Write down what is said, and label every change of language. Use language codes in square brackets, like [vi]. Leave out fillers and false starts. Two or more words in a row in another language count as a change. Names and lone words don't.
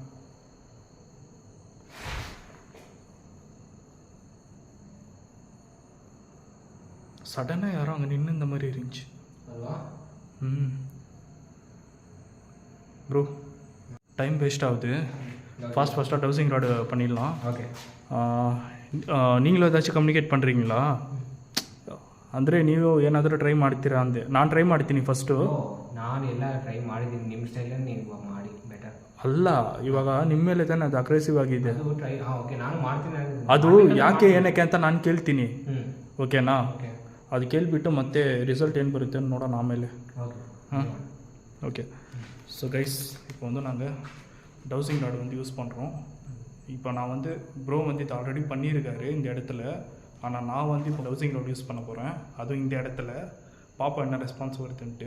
[ta] சடனாக யாரும் அங்கே நின்று இந்த மாதிரி இருந்துச்சு. ப்ரோ, [en] time waste [ta] ஆகுது. ஃபாஸ்ட்டாக [en] dowsing rod [ta] பண்ணிடலாம். ஓகே. நீங்களும் ஏதாச்சும் ಕಮ್ಯುನಿಕೇಟ್ பண்ணுறீங்களா? [kn] ಅಂದರೆ ನೀವು ಏನಾದರೂ ಟ್ರೈ ಮಾಡ್ತೀರಾ ಅಂದೆ. ನಾನು ಟ್ರೈ ಮಾಡ್ತೀನಿ ಫಸ್ಟು. ನಾನು ಎಲ್ಲ ಟ್ರೈ ಮಾಡಿದ್ದೀನಿ ನಿಮ್ಮ ಸ್ಟೈಲಲ್ಲಿ. ನೀವು ಮಾಡಿ ಬೆಟರ್ ಅಲ್ಲ, ಇವಾಗ ನಿಮ್ಮ ಮೇಲೆ ತಾನೇ ಅದು ಅಗ್ರೆಸಿವ್ ಆಗಿದೆ. ಅದು [en] try okay [kn] ನಾನು ಮಾಡ್ತೀನಿ. ಅದು ಯಾಕೆ ಏನಕ್ಕೆ ಅಂತ ನಾನು ಕೇಳ್ತೀನಿ. ಓಕೆನಾ? ಅದು ಕೇಳಿಬಿಟ್ಟು ಮತ್ತೆ ரிசல்ட் ಏನು ಬರುತ್ತೆ ನೋಡೋಣ ಆಮೇಲೆ. [ta] ஓகே. [en] so guys, [ta] இப்போ வந்து நாங்கள் [en] dowsing rod [ta] வந்து யூஸ் பண்ணுறோம். இப்போ நான் வந்து ப்ரோ வந்து இது ஆல்ரெடி பண்ணியிருக்காரு இந்த இடத்துல. ஆனால் நான் வந்து இப்போ [en] dowsing rod [ta] யூஸ் பண்ண போகிறேன், அதுவும் இந்த இடத்துல. பாப்பா என்ன ரெஸ்பான்ஸ் வருதுன்ட்டு.